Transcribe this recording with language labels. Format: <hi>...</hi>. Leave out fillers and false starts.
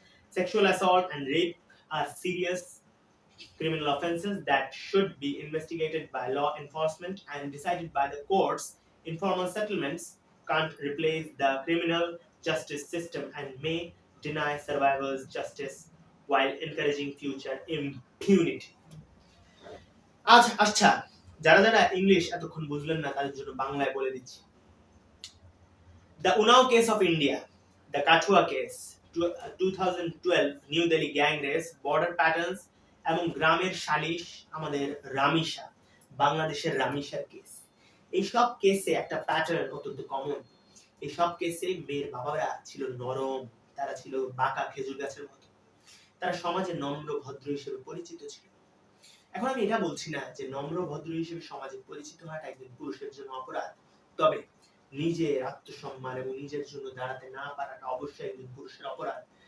<en>Sexual assault and rape are serious criminal offenses that should be investigated by law enforcement and decided by the courts. Informal settlements can't replace the criminal justice system and may deny survivors justice while encouraging future impunity.</en> <bn>আচ্ছা, যারা যারা English এতক্ষণ বুঝলেন না তাদের জন্য বাংলায় বলে দিচ্ছি।</bn> <en>The Unnao case of India, the Kathua case, 2012 New Delhi gang race, border patterns</en> <bn>এবং গ্রামের সালিশ, আমাদের রামিসা, বাংলাদেশের রামিসার কেস। এই সব কেসে একটা প্যাটার্ন অত্যন্ত কমন। এই সব কেসে মেয়ের বাবারা ছিল নরম, তারা ছিল বাঁকা খেজুর গাছের মতো, তারা সমাজে নম্র ভদ্র হিসেবে পরিচিত ছিল। এখন আমি এটা বলছি না যে নম্র ভদ্র হিসেবে সমাজে পরিচিত হওয়াটা একজন পুরুষের জন্য অপরাধ, তবে নিজের আত্মসম্মান এবং নিজের জন্য দাঁড়াতে না পারাটা অবশ্যই একজন পুরুষের অপরাধ।</bn>